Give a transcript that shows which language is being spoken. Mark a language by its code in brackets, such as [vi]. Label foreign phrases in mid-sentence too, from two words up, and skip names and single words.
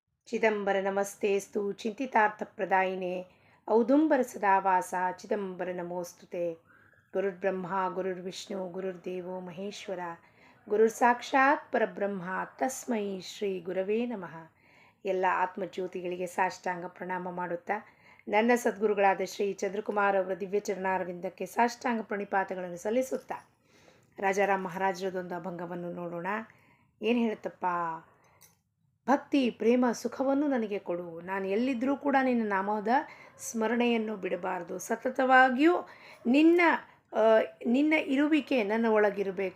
[sa] ಚಿದಂಬರ ನಮಸ್ತೆಸ್ತು ಚಿಂತಿತಾರ್ಥಪ್ರದಾಯಿನೇ ಔದುಂಬರ ಸದಾವಾಸ ಚಿದಂಬರ ನಮೋಸ್ತುತೆ. ಗುರುರ್ಬ್ರಹ್ಮ ಗುರುರ್ವಿಷ್ಣು ಗುರುರ್ದೇವೋ ಮಹೇಶ್ವರ ಗುರುರ್ ಸಾಕ್ಷಾತ್ ಪರಬ್ರಹ್ಮ ತಸ್ಮೈ ಶ್ರೀ ಗುರವೇ ನಮಃ. [kn] ಎಲ್ಲ ಆತ್ಮಜ್ಯೋತಿಗಳಿಗೆ ಸಾಷ್ಟಾಂಗ ಪ್ರಣಾಮ ಮಾಡುತ್ತಾ ನನ್ನ ಸದ್ಗುರುಗಳಾದ ಶ್ರೀ ಚಂದ್ರಕುಮಾರ್ ಅವರ ದಿವ್ಯ ಚರಣಾರವಿಂದಕ್ಕೆ ಸಾಷ್ಟಾಂಗ ಪ್ರಣಿಪಾತಗಳನ್ನು ಸಲ್ಲಿಸುತ್ತಾ ರಾಜಾರಾಮ್ ಮಹಾರಾಜರದೊಂದು ಅಭಂಗವನ್ನು ನೋಡೋಣ. ಏನು ಹೇಳುತ್ತಪ್ಪ? ಭಕ್ತಿ ಪ್ರೇಮ ಸುಖವನ್ನು ನನಗೆ ಕೊಡು, ನಾನು ಎಲ್ಲಿದ್ದರೂ ಕೂಡ ನಿನ್ನ ನಾಮದ ಸ್ಮರಣೆಯನ್ನು ಬಿಡಬಾರ್ದು, ಸತತವಾಗಿಯೂ ನಿನ್ನ ಇರುವಿಕೆ ನನ್ನ ಒಳಗಿರಬೇಕು.